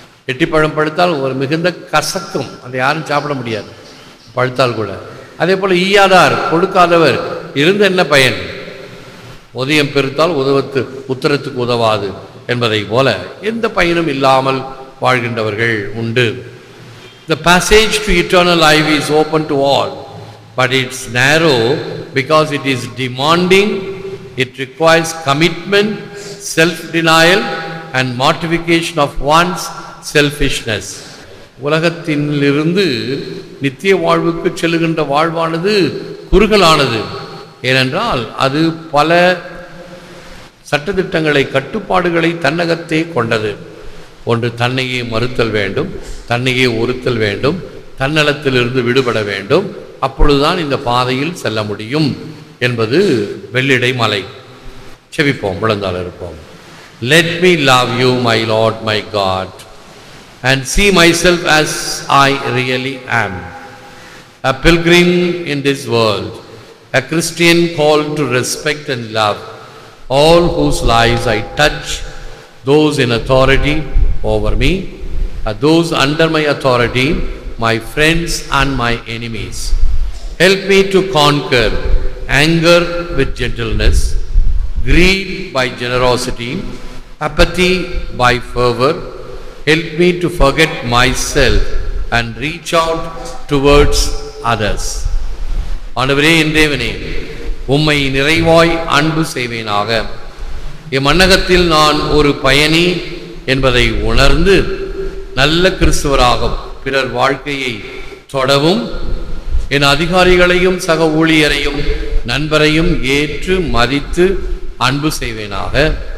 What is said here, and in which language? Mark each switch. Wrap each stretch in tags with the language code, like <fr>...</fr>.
<ta>எட்டிப்பழம் பழுத்தால் ஒரு மிகுந்த கசக்கும், அதை யாரும் சாப்பிட முடியாது பழுத்தால் கூட. அதே போல் ஈயாதார், கொடுக்காதவர் இருந்து என்ன பயன், உதயம் பெருத்தால் உத்தரத்துக்கு உதவாது என்பதை போல எந்த பயனும் இல்லாமல் வாழ்கின்றவர்கள் உண்டு.</ta> <en>The passage to eternal life is open to all, but it's narrow because it is demanding. It requires commitment, self-denial and mortification of one's selfishness.</en> <ta>உலகத்திலிருந்து நித்திய வாழ்வுக்கு செல்லுகின்ற வாழ்வானது குறுகலானது. ஏனென்றால் அது பல சட்டதிட்டங்களை, கட்டுப்பாடுகளை தன்னகத்தே கொண்டது. ஒன்று, தன்னையே மறுத்தல் வேண்டும், தன்னையே ஒருத்தல் வேண்டும், தன்னலத்திலிருந்து விடுபட வேண்டும். அப்பொழுதுதான் இந்த பாதையில் செல்ல முடியும் என்பது வெள்ளிடை மலை. செவிப்போம், விழுந்தால் இருப்போம்.</ta> <en>Let me love you, my Lord, my God, and see myself as I really am, a pilgrim in this world, a Christian called to respect and love all whose lives I touch, those in authority over me, those under my authority, my friends and my enemies. Help me to conquer anger with gentleness, greed by generosity, apathy by fervor. Help me to forget myself and reach out towards others.</en> <ta>ஆண்டவரே, என் தேவனே, உம்மை நிறைவாய் அன்பு செய்வேனாக. இம்மன்னகத்தில் நான் ஒரு பயணி என்பதை உணர்ந்து நல்ல கிறிஸ்துவராகவும் பிறர் வாழ்க்கையை தொடவும், என் அதிகாரிகளையும் சக ஊழியரையும் நண்பரையும் ஏற்று மதித்து அன்பு செய்வேனாக.</ta>